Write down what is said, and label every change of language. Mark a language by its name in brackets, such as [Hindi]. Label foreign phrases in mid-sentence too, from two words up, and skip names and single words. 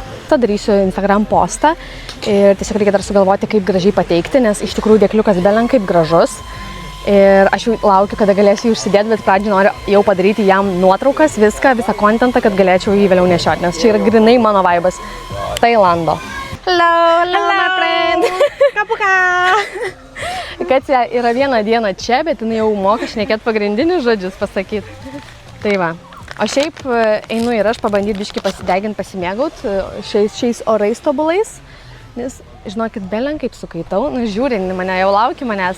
[Lithuanian] Tada darysiu Instagram postą ir tiesiog reikia dar sugalvoti, kaip gražiai pateikti, nes iš tikrųjų dėkliukas belenkaip gražus. Ir aš jau laukiu, kada galėsiu jį užsidėti, bet pradžioj noriu jau padaryti jam nuotraukas, visą kontentą, kad galėčiau jį vėliau nešioti, nes čia yra grinai mano vaibas. Tailando. [English] Hello, my friend. [Lithuanian] Kapuka. Kacija yra vieną dieną čia, bet jinai jau moka šnekėti pagrindinius žodžius pasakyti. Tai va. O šiaip einu ir aš pabandyti biškį pasideginti, pasimėgauti šiais orais tobulais, nes, žinokit, belenkaip sukaitau, nu žiūrin mane, jau lauki manęs.